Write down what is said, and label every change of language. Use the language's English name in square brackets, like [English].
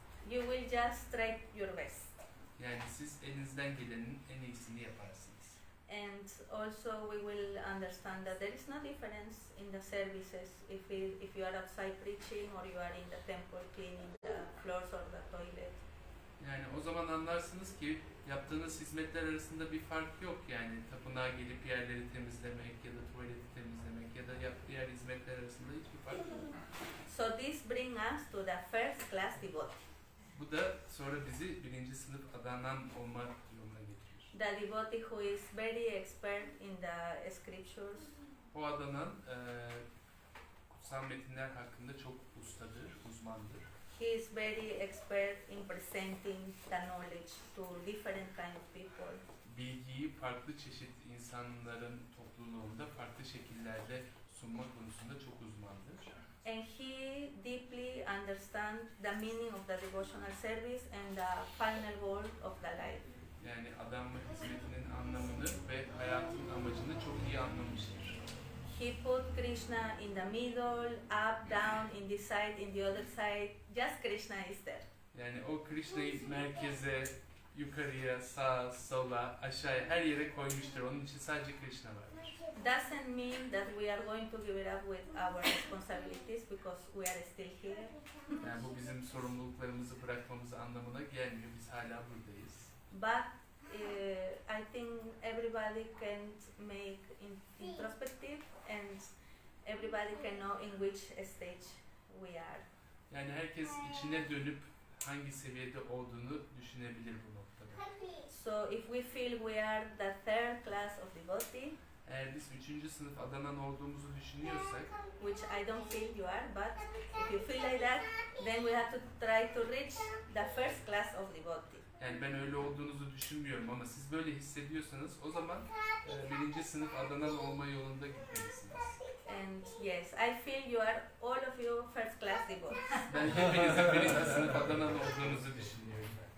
[English] You will just try your best. [Turkish] Yani siz elinizden gelenin en iyisini yaparsınız. [English] And also we will understand that there is no difference in the services if you are outside preaching or you are in the temple cleaning the floors or the toilet. [Turkish] Yani o zaman anlarsınız ki yaptığınız hizmetler arasında bir fark yok. Yani tapınağa gelip yerleri temizlemek ya da tuvaleti temizlemek ya da diğer hizmetler arasında hiçbir fark yok. [English] So this brings us to the first class devotee. [Turkish] Bu da sonra bizi birinci sınıf adanan olma yoluna getirir. [English] The devotee who is very expert in the scriptures. [Turkish] O adanan kutsal metinler hakkında çok ustadır, uzmandır. [English] He is very expert in presenting the knowledge to different kind of people. [Turkish] Bilgiyi farklı çeşit insanların topluluğunda farklı şekillerde sunma konusunda çok uzmandır. [English] And he deeply understands the meaning of the devotional service and the final goal of the life. [Turkish] Yani adanma hizmetinin anlamını ve hayatın amacını çok iyi anlamıştır. [English] He put Krishna in the middle, up, down, in this side, in the other side. Just Krishna is there. [Turkish] Yani o Krishna'yı merkeze, yukarıya, sağa, sola, aşağıya her yere koymuştur. Onun için sadece Krishna vardır. [English] Doesn't mean that we are going to give it up with our responsibilities because we are still here. [Turkish] Yani bu bizim sorumluluklarımızı bırakmamız anlamına gelmiyor. Biz hala buradayız. [English] But I think everybody can make introspective and everybody can know in which stage we are. [Turkish] Yani herkes içine dönüp hangi seviyede olduğunu düşünebilir bu noktada. [English] So if we feel we are the third class of devotee, [Turkish] Eğer biz 3. sınıf adanan olduğumuzu düşünüyorsak, [English] which I don't feel you are, but if you feel like that, then we have to try to reach the first class of devotee. [Turkish] yani ben öyle olduğunuzu düşünmüyorum ama siz böyle hissediyorsanız o zaman 1. sınıf adanan olma yolunda gitmelisiniz. [English] And yes, I feel you are all of you first class devotees. [Turkish] Ben hepinizin 1. sınıf adanan olduğunuzu düşünüyorum.